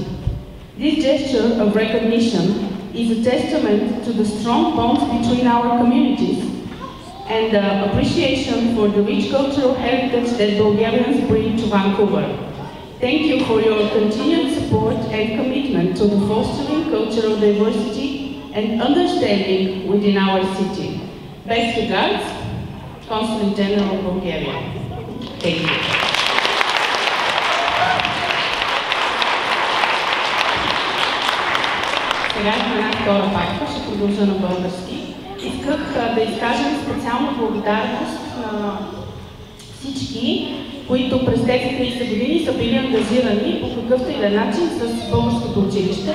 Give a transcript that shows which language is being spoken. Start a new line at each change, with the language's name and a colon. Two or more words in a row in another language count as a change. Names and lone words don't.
English: This gesture of recognition is a testament to the strong bonds between our communities and the appreciation for the rich cultural heritage that Bulgarians bring to Vancouver. Thank you for your continued support and commitment to the fostering cultural diversity and understanding within our city. Best regards, Consul General of Bulgaria. Thank you.
Bulgarian: Сега има една втора папка, ще продължа на български. Исках да изкажем специална благодарност на всички, които през тези 30 години са били ангажирани по какъвто и да начин с българското училище.